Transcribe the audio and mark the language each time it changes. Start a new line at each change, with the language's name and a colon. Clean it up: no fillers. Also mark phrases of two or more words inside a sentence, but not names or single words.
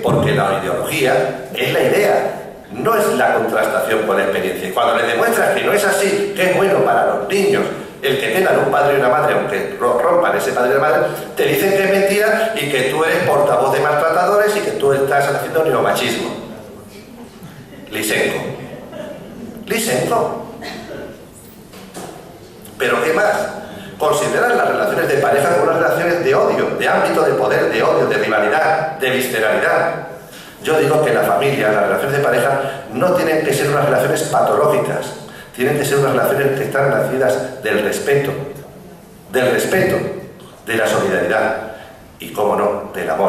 Spanish: Porque la ideología es la idea, no es la contrastación con la experiencia. Y cuando le demuestras que no es así, que es bueno para los niños el que tengan un padre y una madre, aunque rompan ese padre y una madre, te dicen que es mentira y que tú eres portavoz de maltratadores y que tú estás haciendo neomachismo. Lysenko. Lysenko. ¿Pero qué más? Consideran las relaciones de pareja como unas relaciones de odio, de ámbito de poder, de odio, de rivalidad, de visceralidad. Yo digo que la familia, las relaciones de pareja, no tienen que ser unas relaciones patológicas, tienen que ser unas relaciones que están nacidas del respeto, de la solidaridad y, cómo no, del amor.